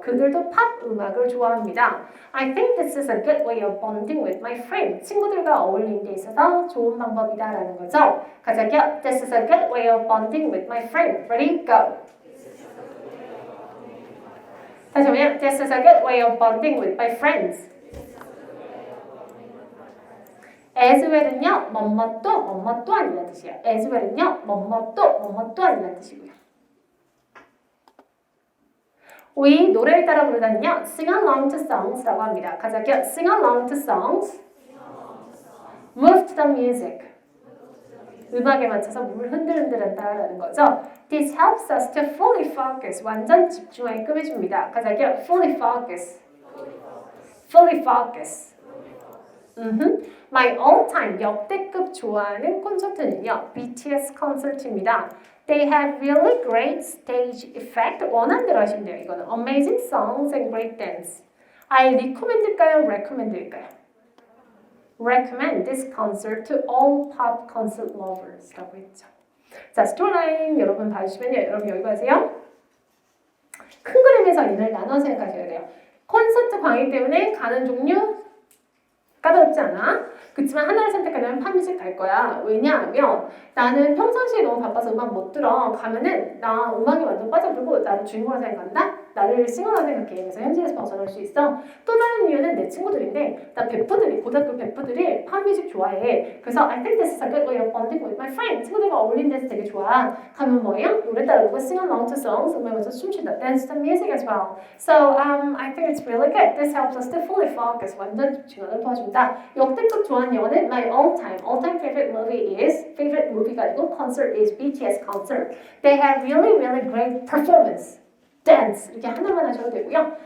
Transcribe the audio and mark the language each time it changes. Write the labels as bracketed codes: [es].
[ko] 그들도 팝 음악을 좋아합니다. [en] I think this is a good way of bonding with my friend. [ko] 친구들과 어울리는 데 있어서 좋은 방법이다라는 거죠. 같이 할게요. [en] This is a good way of bonding with my friend. Ready? Go. 다시 한번 This is a good way of bonding with my friends. [ko] as well은요, 뭐뭐 또한이라는 뜻이에요. as well은요, 뭐뭐 또한이라는 뜻이고요. We 노래를 따라 부르다는요, [en] sing along to songs [ko] 라고 합니다. 같이 할게요. [en] sing along to songs. move to the music. [ko] 음악에 맞춰서 몸을 흔들흔들한다라는 거죠. [en] This helps us to fully focus. [ko] 완전 집중하게끔 해줍니다. 같이 할게요. [en] fully focus. fully focus. My all-time [ko] 역대급 좋아하는 콘서트는요. BTS 콘서트입니다. [en] They have really great stage effect. [ko] 원하는 대로 하시면 돼요. 이거는 [en] amazing songs and great dance. I recommend일까요? recommend일까요? Recommend this concert to all pop concert lovers [ko] 라고 했죠. 자, 스토리라인 여러분 봐주시면요. 여러분 여기 가세요. 큰 그림에서 이를 나눠 생각하셔야 돼요. 콘서트 광희 때문에 가는 종류 까다롭지 않아? 그렇지만 하나를 선택하려면 팝뮤직 갈 거야. 왜냐하면 나는 평상시에 너무 바빠서 음악 못 들어. 가면은 나 음악에 완전 빠져들고 나를 주인공으로 생각한다? 나를 싱어로 생각해. 그래서 현실에서 벗어날 수 있어. 또 다른 이유는 내 친구들인데 나 베프들이 고등학교 베프들이 팝뮤직 좋아해. 그래서 [en] I think this is a good way of bonding with my friend. [ko] 친구들과 어울리는 데서 되게 좋아. 가면 뭐예요? 노래 따라 부르고 [en] sing along to songs. [ko] 음악에 맞춰서 춤춘다. [en] Dance to music as well. So I think it's really good. This helps us to fully focus. [ko] 완전 집중하는 도와준다. 역대급 좋아하는 영화는 [en] my all-time favorite movie [ko] 가 아니고 [en] concert is BTS concert. They have really great performance. [ko] dance 이렇게 하나만 하셔도 되고요.